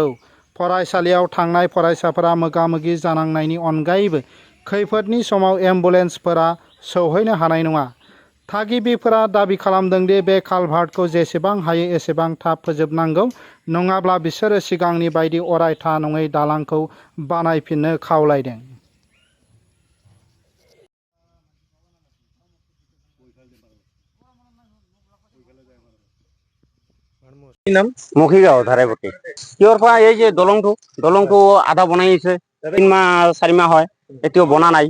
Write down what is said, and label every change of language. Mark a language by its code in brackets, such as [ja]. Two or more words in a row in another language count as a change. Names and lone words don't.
[brx] फरायसालियाव थांनाय फरायसाफोरा मोगा-मोगि जानांनायनि अनगायैबो खैफोदनि समाव एम्बुलेन्सफोरा सौहैनो हानाय नङा। थागिबिफोरा दाबि खालामदों दि बे कालभार्टखौ जेसेबां हायो एसेबां थाब फोजोबनांगौ, नङाब्ला बिसोरो सिगांनि बायदि अरायथा नङै दालांखौ बानायफिननो खावलायदों। [as] মখিগাঁও ধাৰাইপতি কিহৰ পৰা এই যে দলংটো আধা বনাই আছে, 3 মাহ 4 মাহ হয়, এতিয়াও বনা নাই।